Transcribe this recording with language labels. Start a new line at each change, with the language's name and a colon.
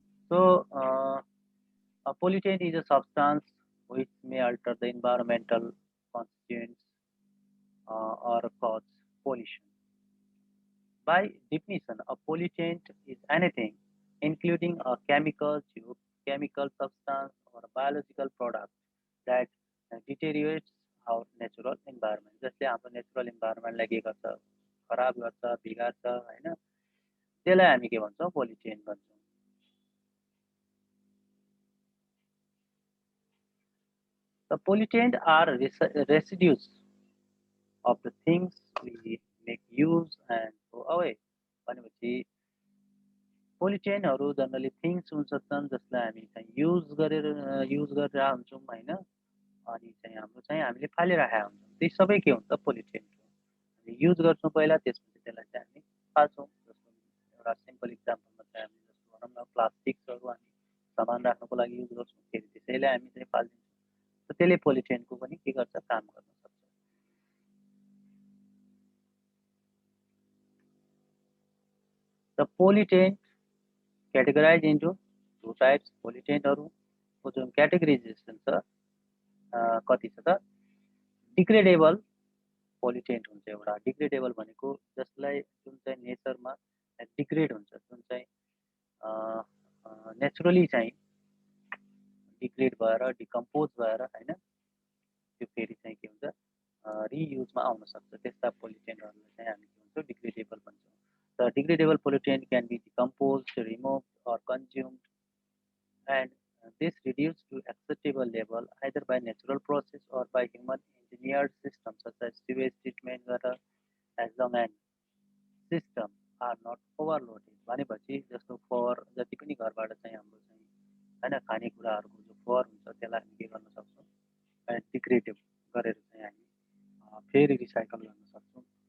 English: So, a pollutant is a substance which may alter the environmental constituents or cause pollution. By definition, a pollutant is anything, including a chemical, tube, chemical substance, or a biological product that deteriorates our natural environment.
Nepali: जसले हाम्रो natural इन्भाइरोमेन्टलाई के गर्छ खराब गर्छ, बिगार्छ होइन, त्यसलाई हामी के भन्छौँ पोल्युटेन्ट भन्छौँ।
English: The pollutant are residues of the things we make use and throw away. भनेपछि
Nepali: पोलिटेनहरू जनरली थिङ्स हुन्छन् जसलाई हामी चाहिँ युज गरेर हुन्छौँ होइन, अनि चाहिँ हाम्रो चाहिँ हामीले फालिराखेका हुन्छौँ। ती सबै के हुन्छ पोलिटेन हो। युज गर्छौँ पहिला, त्यसपछि त्यसलाई चाहिँ हामी फाल्छौँ। जस्तो एउटा सिम्पल इक्जाम्पलमा चाहिँ हामी जस्तो भनौँ न प्लास्टिक्सहरू हामी सामान राख्नुको लागि युज गर्छौँ, फेरि त्यसैलाई हामी चाहिँ फालिदिन्छौँ। त त्यसले पोलिटेनको पनि के गर्छ, काम गर्न सक्छ।
English: The pollutant categorized into two types.
Nepali: पोलिटेन्टहरूको जुन क्याटेगोराइजेसन छ कति छ त, डिग्रेडेबल पोलिटेन्ट हुन्छ एउटा। डिग्रेडेबल भनेको जसलाई जुन चाहिँ नेचरमा डिग्रेड हुन्छ, जुन चाहिँ नेचुरली चाहिँ डिग्रेड भएर डिकम्पोज भएर होइन, त्यो फेरि चाहिँ के हुन्छ रियुजमा आउन सक्छ। त्यस्ता पोलिटेन्टहरूलाई चाहिँ हामी के भन्छौँ, डिग्रेडेबल भन्छौँ।
English: The degradable pollutant can be decomposed, removed, or consumed, and this reduced to acceptable level either by natural process or by human engineered systems such as sewage treatment water, as long as systems are not overloaded।
Nepali: भनेपछि जस्तो फोहोर जति पनि घरबाट चाहिँ हाम्रो चाहिँ होइन खानेकुराहरूको जो फोहोर हुन्छ त्यसलाई हामी के गर्न सक्छौँ, डिग्रेड गरेर चाहिँ हामी फेरि रिसाइकल गर्न सक्छौँ।